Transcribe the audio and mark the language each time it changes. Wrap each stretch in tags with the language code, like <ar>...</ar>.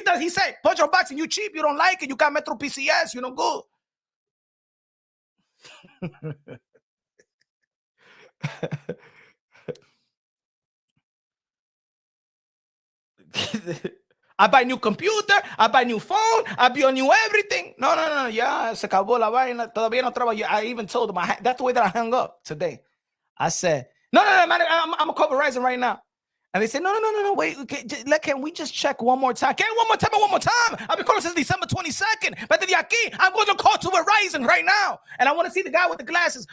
<en>He said, punch on boxing, you cheap, you don't like it, you got Metro PCS, you no good. I buy new computer, I buy new phone, I be on new everything.</en> <es>No, ya se acabó la vaina, todavía no trabajo.</es> <en>I even told them, that's the way that I hung up today. I said, no, man, I'm going to call Verizon right now. And they said, no, wait, can we just check one more time? Can one more time? I've been calling since December 22nd. But</en> <es>de aquí,</es> <en>I'm going to call to Verizon right now. And I want to see the guy with the glasses.</en>